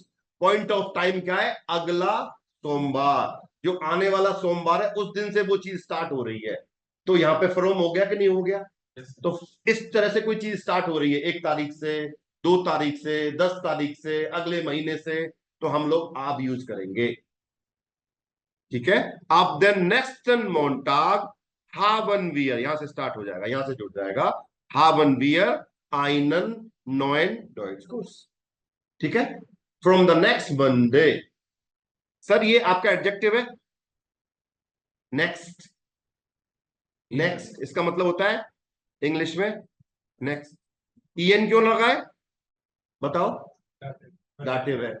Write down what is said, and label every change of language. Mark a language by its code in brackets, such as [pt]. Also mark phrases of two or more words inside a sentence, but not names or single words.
[en] point of time [hi] क्या है, अगला सोमवार, जो आने वाला सोमवार है उस दिन से वो चीज स्टार्ट हो रही है। तो यहां पे फ्रॉम हो गया कि नहीं हो गया। तो इस तरह से कोई चीज स्टार्ट हो रही है 1 तारीख से, 2 तारीख से, 10 तारीख से, अगले महीने से, तो हम लोग आप यूज करेंगे। ठीक है, अब [de] den nächsten Montag haben wir, [hi] यहां से स्टार्ट हो जाएगा, यहां से जुड़ जाएगा, [de] haben wir einen neuen Deutschkurs। [hi] ठीक है, [en] from the next Monday. [hi] सर ये आपका एडजेक्टिव है नेक्स्ट। नेक्स्ट इसका मतलब होता है इंग्लिश में नेक्स्ट। en क्यों लगा है बताओ, डाटिव है।